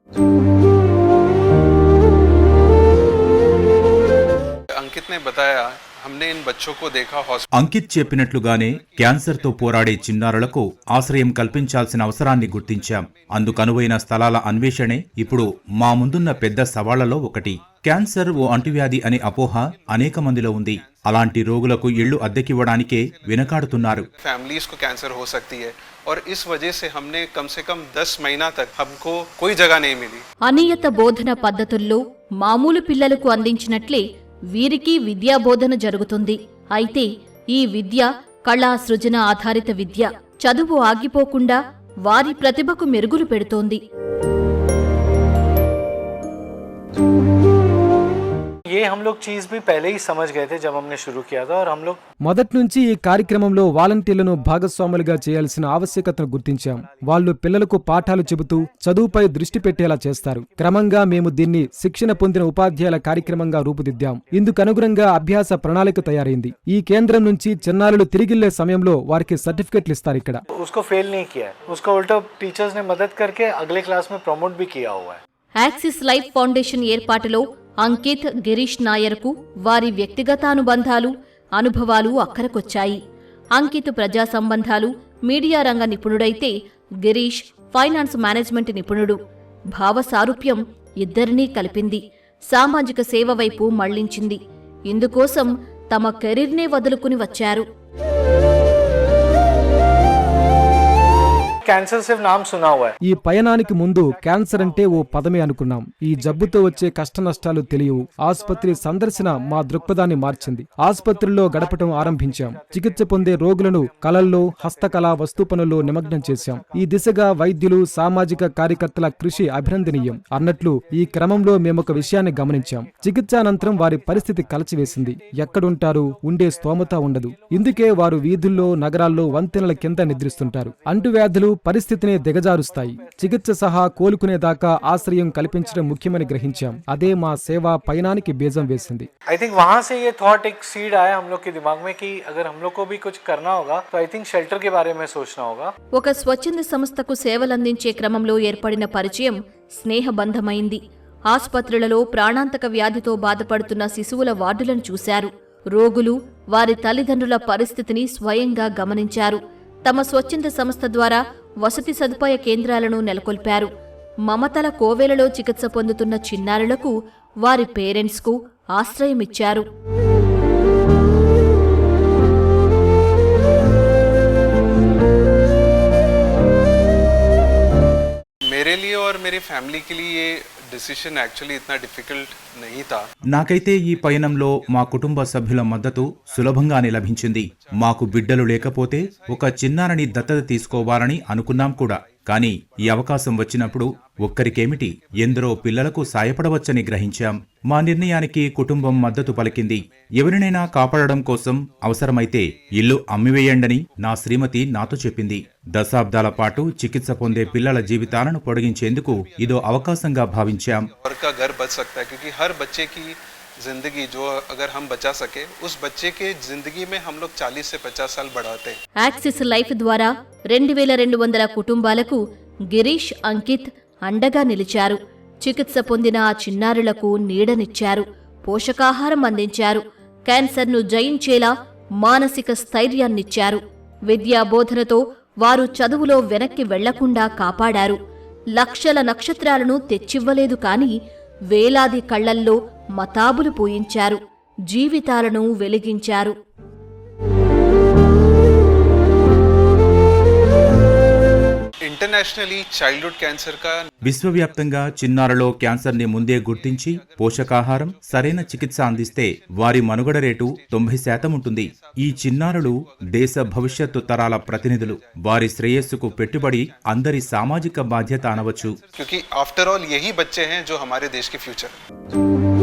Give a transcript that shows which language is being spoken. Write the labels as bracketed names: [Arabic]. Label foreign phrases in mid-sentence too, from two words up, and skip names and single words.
[Telugu] అంకిత్ చెప్పినట్లుగానే క్యాన్సర్తో పోరాడే చిన్నారులకు ఆశ్రయం కల్పించాల్సిన అవసరాన్ని గుర్తించాం. అందుకనువైన స్థలాల అన్వేషణే ఇప్పుడు మా ముందున్న పెద్ద సవాళ్లలో ఒకటి. క్యాన్సర్ ఓ అంటువ్యాధి అనే అపోహ అనేక మందిలో ఉంది. అలాంటి రోగులకు ఇళ్లు అద్దెకివ్వడానికే వెనకాడుతున్నారు. [Hindi] ఫ్యామిలీస్ को कैंसर हो सकती है और इस वजह से हमने कम से कम 10 महीना तक हमको कोई जगह नहीं मिली. [Telugu] అనియత బోధన పద్ధతుల్లో మామూలు పిల్లలకు అందించినట్లే వీరికి విద్యాబోధన జరుగుతుంది. అయితే ఈ విద్య కళా సృజన ఆధారిత విద్య. చదువు ఆగిపోకుండా వారి ప్రతిభకు మెరుగులు పెడుతోంది. [Hindi] ये हम लोग चीज़ भी पहले ही समझ गए थे जब हमने शुरू किया था और हम लोग [Telugu] మొదటి నుంచి ఈ కార్యక్రమంలో వాలంటీర్లను భాగస్వాములుగా చేయాల్సిన ఆవశ్యకతను గుర్తించాం. వాళ్ళు పిల్లలకు పాఠాలు చెబుతూ చదువుపై దృష్టి పెట్టేలా చేస్తారు. క్రమంగా మేము దీన్ని శిక్షణ పొందిన ఉపాధ్యాయుల కార్యక్రమంగా రూపుదిద్దాం. ఇందుకనుగుణంగా అభ్యాస ప్రణాళిక తయారైంది. ఈ కేంద్రం నుంచి చిన్నారులు తిరిగిళ్లే సమయంలో వారికి సర్టిఫికెట్లు ఇస్తారు. ఇక్కడ [Hindi] उसको फेल नहीं किया है, उसका उल्टा टीचर्स ने मदद करके अगले क्लास में प्रमोट भी किया हुआ है. [Telugu] యాక్సిస్ లైఫ్ ఫౌండేషన్ ఏర్పాటులో అంకిత్, గిరీష్ నాయర్కు వారి వ్యక్తిగత అనుబంధాలు, అనుభవాలు అక్కరకొచ్చాయి. అంకిత్ ప్రజా సంబంధాలు, మీడియా రంగ నిపుణుడైతే గిరీష్ [English] finance management [Telugu] నిపుణుడు. భావ సారూప్యం ఇద్దరినీ కలిపింది. సామాజిక సేవ వైపు మళ్లించింది. ఇందుకోసం తమ కెరీర్నే వదులుకుని వచ్చారు. [Hindi] कैंसर सिर्फ नाम सुना हुआ है. [Telugu] ఈ పయనానికి ముందు క్యాన్సర్ అంటే ఓ పదమే అనుకున్నాం. ఈ జబ్బుతో వచ్చే కష్టనష్టాలు తెలియవు. ఆసుపత్రి సందర్శన మా దృక్పథాన్ని మార్చింది. ఆసుపత్రుల్లో గడపటం ఆరంభించాం. చికిత్స పొందే రోగులను కళల్లో, హస్తకళ, వస్తు పనుల్లో నిమగ్నం చేశాం. ఈ దిశగా వైద్యులు, సామాజిక కార్యకర్తల కృషి అభినందనీయం. అన్నట్లు ఈ క్రమంలో మేమొక విషయాన్ని గమనించాం. చికిత్సానంతరం వారి పరిస్థితి కలచివేసింది. ఎక్కడుంటారు? ఉండే స్తోమత ఉండదు. ఇందుకే వారు వీధుల్లో, నగరాల్లో వంతెనల కింద నిద్రిస్తుంటారు. అంటువ్యాధులు పరిస్థితిని దిగజారుస్తాయి. చికిత్స సహా కోలుకునేదాకా ఆశ్రయం కల్పించడం ముఖ్యమని గ్రహించాం. అదే మా సేవా పయనానికి బీజం వేసింది. [English] I think [Hindi] वहाँ से ये थॉट एक सीड आया हम लोग के दिमाग में कि अगर हम लोग को भी कुछ करना होगा तो [English] I think [Hindi] शेल्टर के बारे में सोचना होगा. [Telugu] ఒక స్వచ్ఛంద సంస్థకు సేవలందించే క్రమంలో ఏర్పడిన పరిచయం స్నేహబంధమైంది. ఆసుపత్రులలో ప్రాణాంతక వ్యాధితో బాధపడుతున్న శిశువుల వార్డులను చూశారు. రోగులు, వారి తల్లిదండ్రుల పరిస్థితిని స్వయంగా గమనించారు. తమ స్వచ్ఛంద సంస్థ ద్వారా వసతి సదుపాయ కేంద్రాలను నెలకొల్పారు. మమతల కోవెలలో చికిత్స పొందుతున్న చిన్నారులకు, వారి పేరెంట్స్కు ఆశ్రయమిచ్చారు. [Hindi] मेरे लिए और मेरी फैमिली के लिए ये [English] decision actually [Hindi] इतना डिफिकल्ट नहीं था. [Telugu] నాకైతే ఈ పయనంలో మా కుటుంబ సభ్యుల మద్దతు సులభంగానే లభించింది. మాకు బిడ్డలు లేకపోతే ఒక చిన్నారిని దత్తత తీసుకోవాలని అనుకున్నాం కూడా. కానీ ఈ అవకాశం వచ్చినప్పుడు ఒక్కరికేమిటి, ఎందరో పిల్లలకు సాయపడవచ్చని గ్రహించాం. మా నిర్ణయానికి కుటుంబం మద్దతు పలికింది. ఎవరినైనా కాపాడడం కోసం అవసరమైతే ఇల్లు అమ్మివేయండని నా శ్రీమతి నాతో చెప్పింది. దశాబ్దాల పాటు చికిత్స పొందే పిల్లల జీవితాలను పొడిగించేందుకు ఇదో అవకాశంగా భావించాం. [Hindi] और का घर बच सकता है क्योंकि हर बच्चे की जिंदगी जो अगर हम बचा सके उस बच्चे के जिंदगी में हम लोग 40 से 50 साल बढ़ाते हैं. [Telugu] యాక్సిస్ లైఫ్ ద్వారా 2200 కుటుంబాలకు గిరీష్, అంకిత్ అండగా నిలిచారు. చికిత్స పొందిన ఆ చిన్నారులకు నీడనిచ్చారు. పోషకాహారం అందించారు. క్యాన్సర్ను జయించేలా మానసిక స్థైర్యాన్నిచ్చారు. విద్యా బోధనతో వారు చదువులో వెనక్కి వెళ్లకుండా కాపాడారు. లక్షల నక్షత్రాలను తెచ్చివ్వలేదు కాని వేలాది కళ్లల్లో మతాబులు పూయించారు. జీవితాలను వెలిగించారు. [English] internationally childhood cancer [Hindi] का [Telugu] విశ్వవ్యాప్తంగా చిన్నారులో క్యాన్సర్ని ముందే గుర్తించి పోషకాహారం, సరైన చికిత్స అందిస్తే వారి మనుగడ రేటు 90% ఉంటుంది. ఈ చిన్నారులు దేశ భవిష్యత్తు తరాల ప్రతినిధులు. వారి శ్రేయస్సుకు పెట్టుబడి అందరి సామాజిక బాధ్యత అనవచ్చు. [Hindi] क्योंकि [English] after all [Hindi] यही बच्चे हैं जो हमारे देश के फ्यूचर हैं.